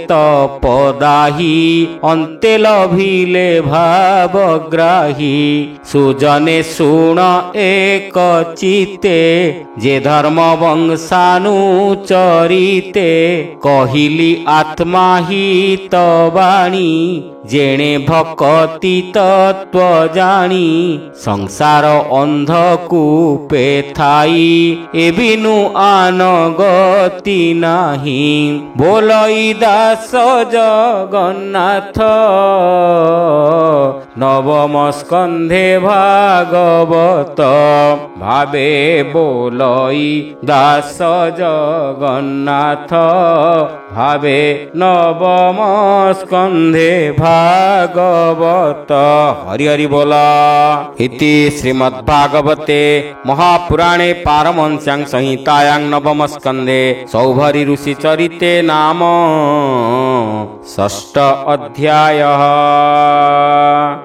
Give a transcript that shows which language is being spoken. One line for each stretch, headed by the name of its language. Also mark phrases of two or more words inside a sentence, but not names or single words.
Odia: ତପଦାହି ଅନ୍ତେ ଲଭିଲେ ଭାବଗ୍ରାହୀ ସୁଜନେ ଶୁଣ ଏକ ଚିତେ ଯେ ଧର୍ମ ବଂଶାନୁଚରିତେ କହିଲି ଆତ୍ମା ହିତ ବାଣୀ ଯେଣେ ଭକ୍ତି ତତ୍ତ୍ୱ ଜାଣି ସଂସାର ଅନ୍ଧକୂପେ ଥାଇ ଏବିନୁ ଆନଗତି ନାହିଁ ବୋଲଇ ଦାସ ଜଗନ୍ନାଥ ନବମ ସ୍କନ୍ଧେ ଭାଗବତ ଭାବେ ବୋଲଇ ଦାସ ଜଗନ୍ନାଥ ଭାବେ ନବମ ସ୍କନ୍ଧେ ଭାଗବତ ହରି ହରି ବୋଲ
Sanskrit: इति श्रीमद्भागवते महापुराणे पारमहंस्यां संहितायां नवम स्कंधे सौभरी ऋषि चरिते नाम 6 अध्यायः।